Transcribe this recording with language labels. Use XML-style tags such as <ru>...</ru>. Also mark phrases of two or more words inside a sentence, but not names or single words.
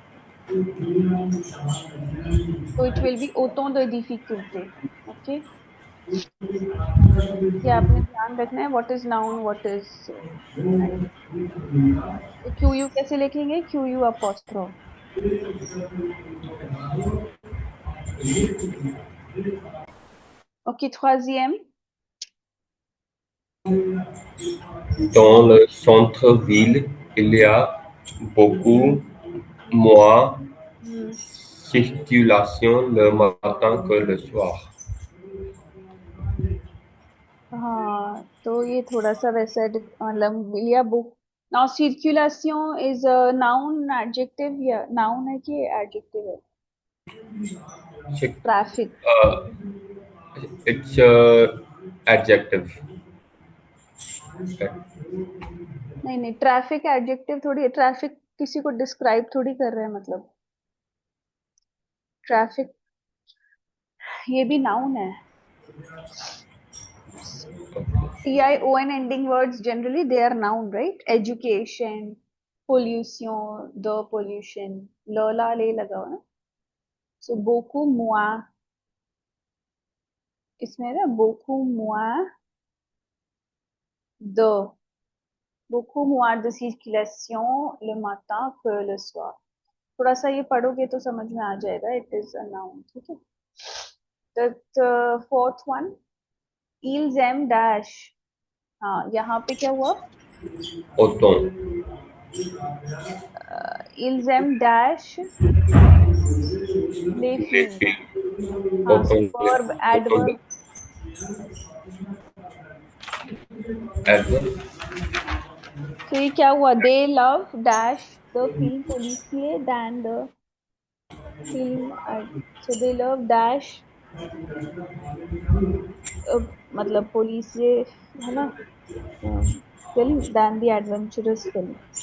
<en>So it will be</en> <fr>autant de difficulté,</fr> <en>okay.</en> <hi>ये आपने ध्यान रखना है,</hi> <en>What is noun, what is adjective.</en> <hi>तो</hi> <en>Q U</en> <hi>कैसे लिखेंगे?</hi> <en>Q U apostrophe.</en> <hi>ओके,</hi> <fr>troisième। Dans le centre-ville, il y a beaucoup moins हम्म, circulation le matin que le soir.</fr> <hi>हाँ तो ये थोड़ा सा वैसा मतलब लिया बुक।</hi> <en>Now circulation is noun adjective,</en> <hi>या नाउन है कि एडजेक्टिव है?</hi> <en>Check. ट्रैफिक। Uh, it's adjective.</en> <hi>नहीं नहीं, ट्रैफिक एडजेक्टिव थोड़ी है, ट्रैफिक किसी को डिस्क्राइब थोड़ी कर रहे हैं मतलब। ट्रैफिक ये भी नाउन है।</hi> <en>TION ending words generally they are noun, right? Education, pollution, the pollution,</en> <hi>la ले लगा हो ना।</hi> <fr>So beaucoup moins,</fr> <hi>इसमें ना</hi> <fr>beaucoup moins de, beaucoup moins de circulation le matin que le soir।</fr> <hi>थोड़ा सा ये पढ़ोगे तो समझ में आ जाएगा,</hi> <en>It is a noun,</en> <hi>ठीक है।</hi> <en>The fourth one,</en> <fr>ils aiment dash।</fr> <hi>हाँ यहाँ पे क्या हुआ?</hi> <fr>Autant. ils aiment dash les Les films। films.</fr> <hi>हाँ सो</hi> <fr>Autant.</fr> <en>वर्ब</en> <fr>Autant.</fr> <en>एडवर्ब। Adverb.</en> <hi>सो ये क्या हुआ?</hi> <en>They love dash the film policiers than the film. So they love dash मतलब पोलिसिए,</en> <hi>है ना,</hi> <en>film than the adventurous film.</en>